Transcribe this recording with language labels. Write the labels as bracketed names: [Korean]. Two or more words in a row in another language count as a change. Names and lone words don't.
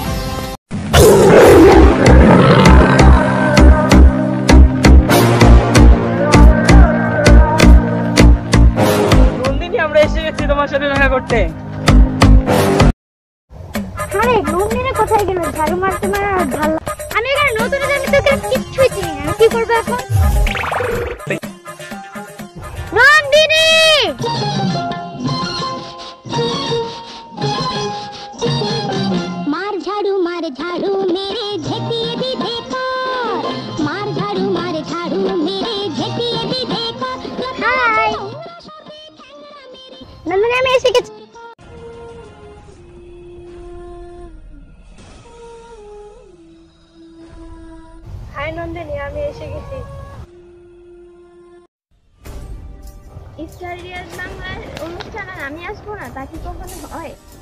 [Bangla] নন্দিনী, আমরা এসে গেছি তোমার সাথে দেখা করতে। আরে নন্দিনী কোথায় গেল? ঝাড়ু মারতে মারা ভালো। আমি এখানে নতুন, আমি তোকে কিচ্ছুই চিনি না, কি করবো এখন? নন্দিনী! [Hindi] मार झाड़ू मेरे झेटिए भी देखो, मार झाड़ू मेरे झेटिए भी देखो। [Bangla] হাই নন্দিনী, আমি এসে গেছি। হাই নন্দিনী, আমি এসে গেছি। স্টার রিয়াজ বাংলার অনুষ্ঠানে আমি আসবো না, তা কি কখনো হয়?